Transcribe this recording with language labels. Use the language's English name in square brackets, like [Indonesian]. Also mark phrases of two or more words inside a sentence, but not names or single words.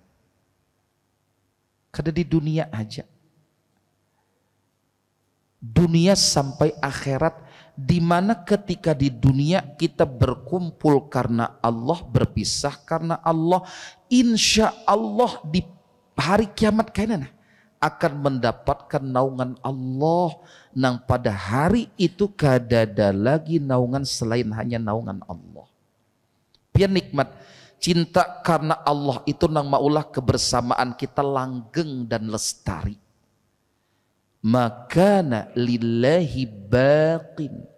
[Indonesian] Kada di dunia aja, dunia sampai akhirat, di mana ketika di dunia kita berkumpul karena Allah, berpisah karena Allah, [Arabic] إن شاء الله [Indonesian] di hari kiamat kainan akan mendapatkan naungan Allah, [Banjar] nang pada hari itu kada ada lagi naungan selain hanya naungan Allah. Biar nikmat cinta karena Allah itu nang maulah kebersamaan kita langgeng dan lestari. [Arabic] ما كان لله باق.